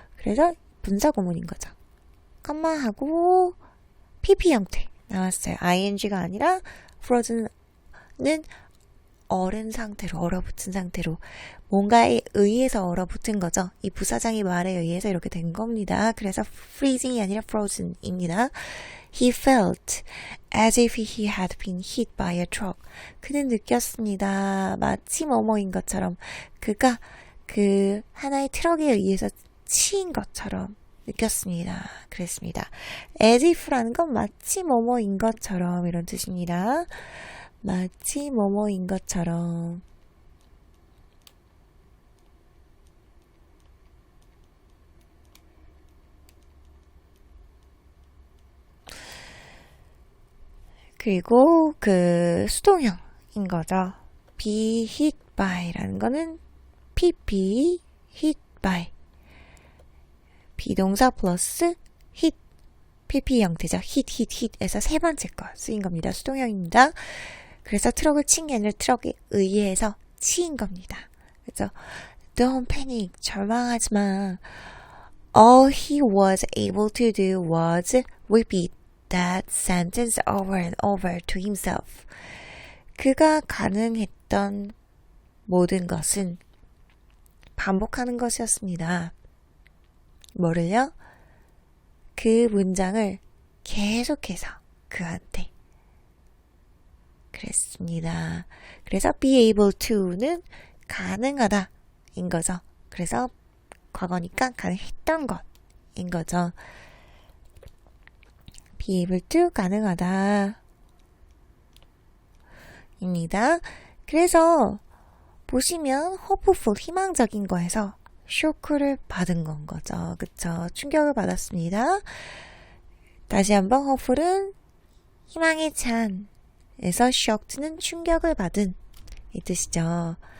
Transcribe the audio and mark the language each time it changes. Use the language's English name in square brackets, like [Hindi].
[Korean] 그래서 분사구문인 거죠. 컴마하고 PP 형태 나왔어요. ing가 아니라 frozen은 얼은 상태로, 얼어붙은 상태로 뭔가에 의해서 얼어붙은 거죠. 이 부사장의 말에 의해서 이렇게 된 겁니다. 그래서 freezing이 아니라 frozen입니다. [English] He felt as if he had been hit by a truck. [Korean] 그는 느꼈습니다. 마치 뭐뭐인 것처럼 그가 그 하나의 트럭에 의해서 치인 것처럼 느꼈습니다. 그랬습니다. as if라는 건 마치 뭐뭐인 것처럼 이런 뜻입니다. 마치 뭐뭐인 것처럼. 그리고 그 수동형인 거죠. be hit by라는 거는 pp hit by 비동사 플러스 hit pp 형태죠. hit에서 세 번째 거 쓰인 겁니다. 수동형입니다. 그래서 트럭을 친 게 아니라 트럭에 의해서 치인 겁니다. 그래서 [English] Don't panic. [Korean] 절망하지 마. [English] All he was able to do was repeat that sentence over and over to himself. [Korean] 그가 가능했던 모든 것은 반복하는 것이었습니다. 뭐를요? 그 문장을 계속해서 그한테 그랬습니다. 그래서 be able to는 가능하다 인 거죠. 그래서 과거니까 가능했던 것인 거죠. be able to 가능하다 입니다. 그래서 보시면 hopeful 희망적인 거에서 쇼크를 받은 건 거죠. 그쵸? 충격을 받았습니다. 다시 한번 hopeful은 희망에 찬 에서 shocked는 충격을 받은 이 뜻이죠.